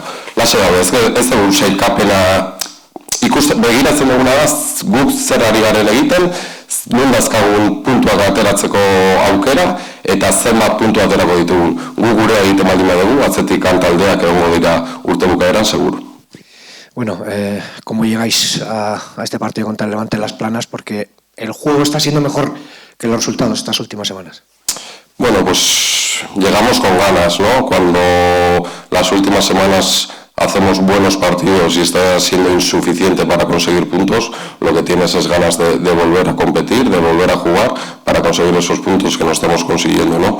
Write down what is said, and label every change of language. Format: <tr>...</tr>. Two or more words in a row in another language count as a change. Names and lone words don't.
<eu>Lasai gaude, ez dugu sailkapena begiratzen duguna da, guk zer ari garen egiten, nun dazkagun puntuak ateratzeko aukera, eta zenbat puntu aterako ditugun. Gu gure egiten baldin dugu, atzetik taldeak egongo dira urte bukaeran, seguro.</eu> <es>Bueno, ¿cómo llegáis a este partido contra el Levante en Las Planas? Porque el juego está siendo mejor que los resultados estas últimas semanas. Bueno, pues llegamos con ganas, ¿no? Cuando las últimas semanas hacemos buenos partidos y está siendo insuficiente para conseguir puntos, lo que tienes es ganas de volver a competir, de volver a jugar para conseguir esos puntos que no estamos consiguiendo, ¿no?</es>